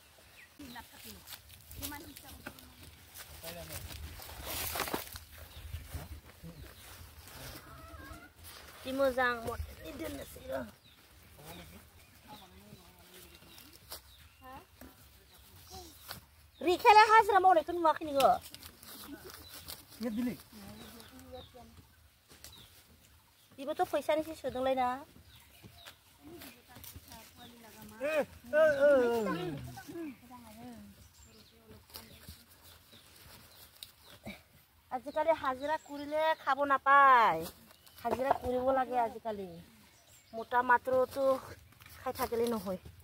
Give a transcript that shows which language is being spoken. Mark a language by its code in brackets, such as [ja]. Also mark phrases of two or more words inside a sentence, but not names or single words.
[brx] जि मोजां मथनि दोननोसै र' रिखायालाय हाजिरा मावनायखौ नुवाखै नोङो बेबोथ' फैसानिसो सोदोंलाय ना [as] আজিকালি হাজিৰা কৰিলে খাব নাপায় হাজিৰা কৰিব লাগে আজিকালি মোটা মাত্ৰটো খাই থাকিলে নহয়